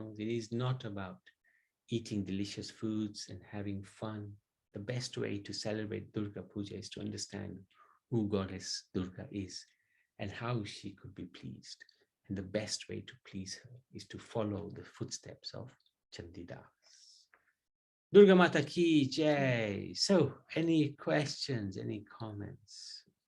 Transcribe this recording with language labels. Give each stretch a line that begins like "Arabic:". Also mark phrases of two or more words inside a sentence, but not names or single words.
English: It is not about eating delicious foods and having fun. The best way to celebrate Durga Puja is to understand who Goddess Durga is and how she could be pleased. And the best way to please her is to follow the footsteps of Chandidas.
Hindi: Durgamata ki jai.
English: So, any questions, any comments?